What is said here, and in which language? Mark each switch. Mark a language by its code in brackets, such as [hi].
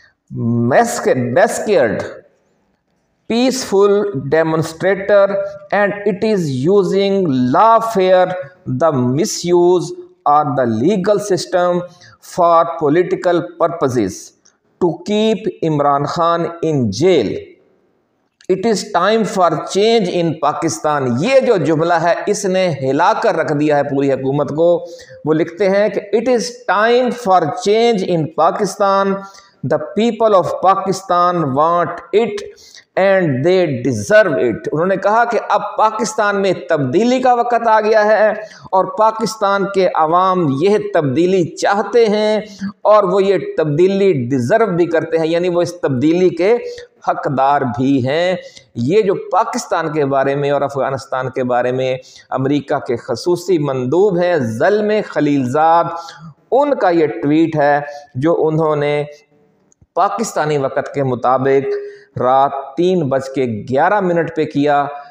[en] massacred peaceful demonstrator, and it is using lawfare, the misuse or the legal system for political purposes to keep Imran Khan in jail. It is time for change in Pakistan. [ur] یہ جو جملہ ہے اس نے ہلا کر رکھ دیا ہے پوری حکومت کو. وہ لکھتے ہیں کہ [en] it is time for change in Pakistan. The people of Pakistan want it and they deserve it. [ur] انہوں نے کہا کہ اب پاکستان میں تبدیلی کا وقت آ گیا ہے اور پاکستان کے عوام یہ تبدیلی چاہتے ہیں اور وہ یہ تبدیلی ڈیزرو بھی کرتے ہیں، یعنی وہ اس تبدیلی کے حقدار بھی ہیں. یہ جو پاکستان کے بارے میں اور افغانستان کے بارے میں امریکہ کے خصوصی مندوب ہیں زلم خلیلزاد، ان کا یہ ٹویٹ ہے جو انہوں نے پاکستانی وقت کے مطابق رات 3:11 پہ کیا.